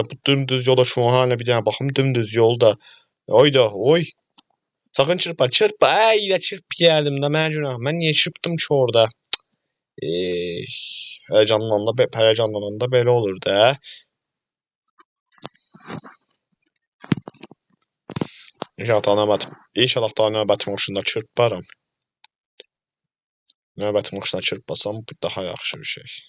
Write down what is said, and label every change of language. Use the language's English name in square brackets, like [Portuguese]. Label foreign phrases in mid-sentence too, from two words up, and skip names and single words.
[Turkish] Bu dümdüz yolda şu an hala bir tane bakım dümdüz yolda. Oy. Sakın çırpma. [Azerbaijani] Ay da çırp yerdim de mən günah. Mən niye çırptım ki orada? Heyecanlananda belə olur da. İnşallah daha növbəti maşında çırparım. Növbəti maşına çırpmasam bu daha yaxşı bir şey.